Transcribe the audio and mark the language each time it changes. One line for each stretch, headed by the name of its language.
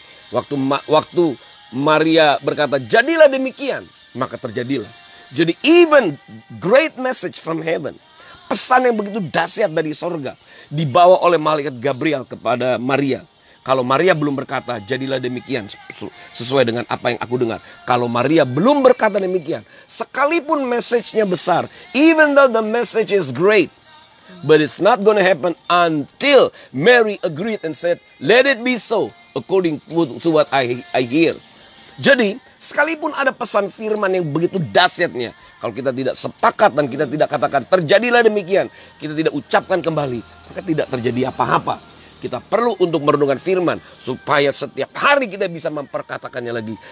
Indonesian: Waktu Maria berkata, jadilah demikian, maka terjadilah. Jadi
English: even great message from heaven,
Indonesian: pesan yang begitu dahsyat dari sorga dibawa oleh malaikat Gabriel kepada Maria. Kalau Maria belum berkata, jadilah demikian sesuai dengan apa yang aku dengar. Kalau Maria belum berkata demikian, sekalipun message-nya besar,
English: even though the message is great, but it's not gonna happen until Mary agreed and said, let it be so, according to what I hear.
Indonesian: Jadi, sekalipun ada pesan firman yang begitu dahsyatnya, kalau kita tidak sepakat dan kita tidak katakan, terjadilah demikian, kita tidak ucapkan kembali, maka tidak terjadi apa-apa. Kita perlu untuk merenungkan firman supaya setiap hari kita bisa memperkatakannya lagi.